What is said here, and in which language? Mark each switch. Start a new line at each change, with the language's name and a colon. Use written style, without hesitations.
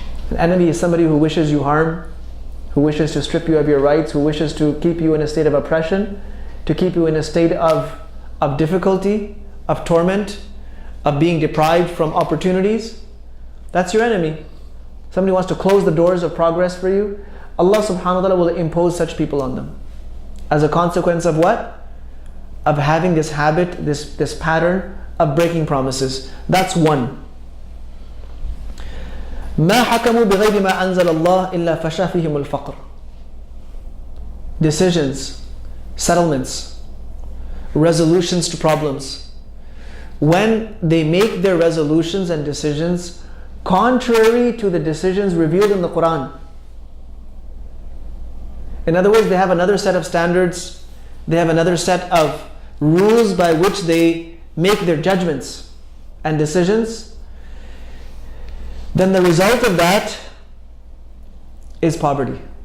English: An enemy is somebody who wishes you harm, who wishes to strip you of your rights, who wishes to keep you in a state of oppression, to keep you in a state of difficulty, of torment, of being deprived from opportunities. That's your enemy. Somebody wants to close the doors of progress for you. Allah subhanahu wa ta'ala will impose such people on them. As a consequence of what? Of having this habit, this pattern of breaking promises. That's one.
Arabic: ما حكموا بغير ما أنزل الله إلا فشا فيهم الفقر.
English: Decisions, settlements, resolutions to problems. When they make their resolutions and decisions contrary to the decisions revealed in the Qur'an. In other words, they have another set of standards, they have another set of rules by which they make their judgments and decisions, then the result of that is poverty.